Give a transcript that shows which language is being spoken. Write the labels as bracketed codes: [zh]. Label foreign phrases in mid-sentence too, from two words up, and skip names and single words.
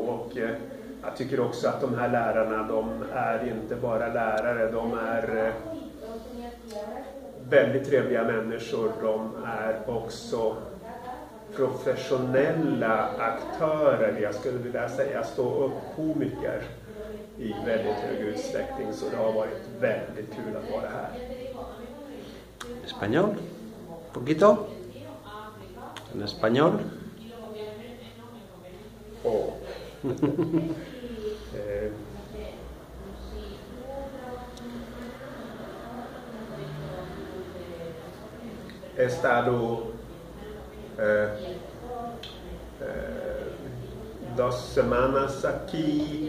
[sv] Och jag tycker också att de här lärarna, de är inte bara lärare, de är väldigt trevliga människor. De är också professionella aktörer, jag skulle vilja säga stå-upp-komiker i väldigt hög utsträckning, så det har varit väldigt kul att vara här. [es] Español? Poquito? En español? He estado 2 semanas aquí.